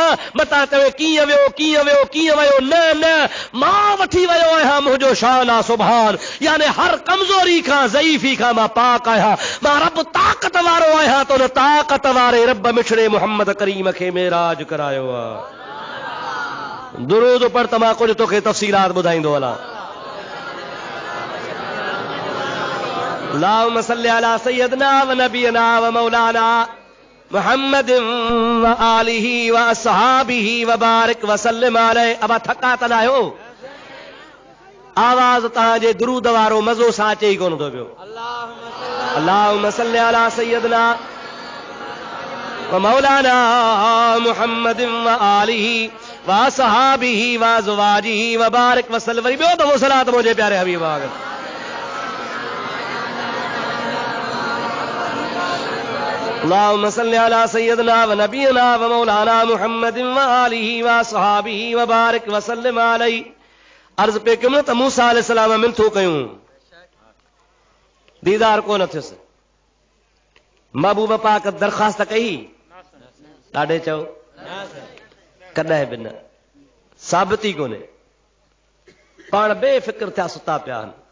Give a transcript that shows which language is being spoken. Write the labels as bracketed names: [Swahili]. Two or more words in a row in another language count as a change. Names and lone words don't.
[Sindhi] मतां चवे कीअं वियो कीअं वियो कीअं वियो, न न मां वठी वियो आहियां, मुंहिंजो शान आहे सुभान। यानी हर कमज़ोरी खां ज़ईफ़ी खां मां पाक आहियां। मां रब ताक़त वारो आहियां त उन ताक़त वारे रब मिठड़े मोहम्मद करीम खे मेराज करायो आहे। दुरूद पढ़ त मां कुझु तोखे तफ़सीलात ॿुधाईंदो हलां। [Arabic] اللهم صل على سيدنا ونبينا ومولانا محمد وآله وأصحابه وبارك وسلم عليه. [Sindhi] अब थका त न आहियो, आवाज़ तव्हांजे दुरूद वारो मज़ो सां अचे ई कोन थो पियो। [Arabic] اللهم صل على سيدنا ومولانا محمد وآله وأصحابه وأزواجه وبارك وسلم. [Sindhi] वरी ॿियो दफ़ो सलात मुंहिंजे प्यारे हबीब वांगुरु। [Arabic] اللهم صل على سيدنا ونبينا ومولانا محمد وآله وأصحابه وبارك وسلم عليه. [Sindhi] अर्ज़ पे कयो त मूसा अलैहिस्सलाम मिनथू कयूं, दीदार कोन थियुसि। महबूब पाक दरख़्वास्त कई, ॾाढे चओ कॾहिं बि न, साबिती कोन्हे। पाण बेफ़िक्र थिया सुता पिया आहिनि।